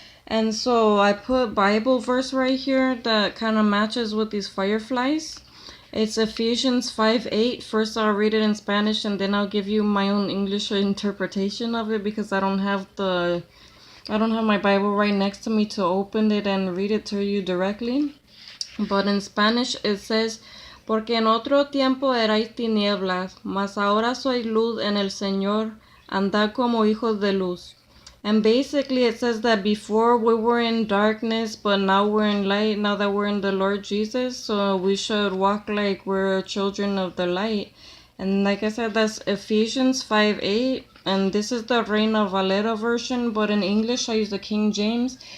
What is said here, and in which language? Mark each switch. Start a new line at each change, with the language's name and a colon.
English: And so I put Bible verse right here that kind of matches with these fireflies. It's Ephesians 5:8. First I'll read it in Spanish and then I'll give you my own English interpretation of it because I don't have my Bible right next to me to open it and read it to you directly. But in Spanish it says,
Spanish: porque en otro tiempo erais tinieblas, mas ahora sois luz en el Señor, andad como hijos de luz.
English: And basically it says that before we were in darkness, but now we're in light, now that we're in the Lord Jesus, so we should walk like we're children of the light. And like I said, that's Ephesians 5:8, and this is the Reina Valera version, but in English I use the King James.